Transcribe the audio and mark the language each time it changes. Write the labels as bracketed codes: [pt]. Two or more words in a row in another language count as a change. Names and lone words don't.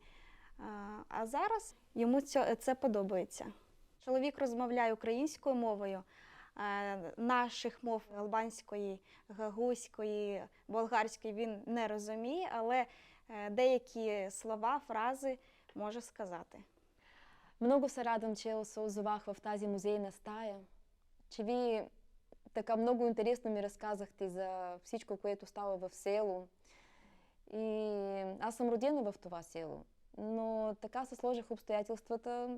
[uk] А зараз йому це подобається. Чоловік розмовляє українською мовою, наших мов албанської, гагузької, болгарської він не розуміє, але деякі слова, фрази може сказати. [bg] Много се радвам, че се озовах в тази музейна стая, че ви така много интересно ми разказахте за всичко, което става в село. И аз съм родена в това село, но така се сложих обстоятелствата.